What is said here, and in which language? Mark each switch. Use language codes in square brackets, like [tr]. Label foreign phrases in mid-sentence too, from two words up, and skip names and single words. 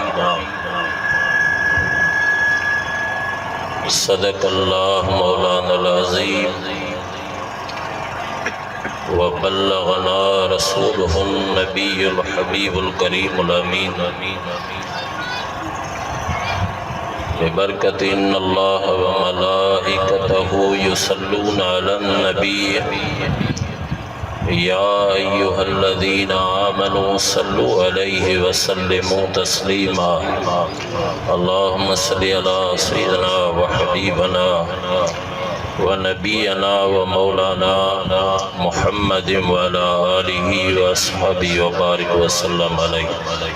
[ar] صدق الله مولانا العظيم وبلغنا رسوله النبي الحبيب الكريم الأمين. ببركة إن الله وملائكته يصلون على النبي يا أيها الذين آمنوا صلوا عليه وسلموا تسليما. اللهم صل على سيدنا وحبيبنا ونبينا ومولانا محمد وعلى آله وأصحابه وبارك وسلم عليه.